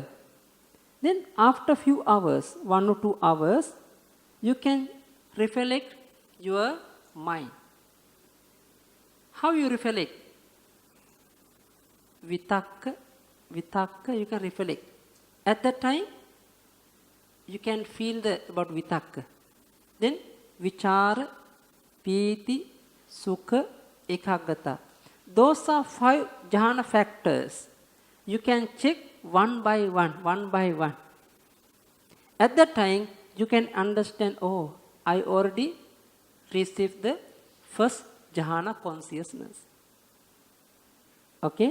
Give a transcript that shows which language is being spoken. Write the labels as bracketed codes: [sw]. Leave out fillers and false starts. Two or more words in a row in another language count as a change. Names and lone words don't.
[en] Then after few hours, 1 or 2 hours, you can reflect your mind. How you reflect? Vitakka, you can reflect. At that time, you can feel about vitakka. [pi] Then vichara, piti, sukha, ekaggata. [en] Those are 5 jhana factors. You can check one by one. At that time, you can understand, oh, I already received the first jhana consciousness. Okay?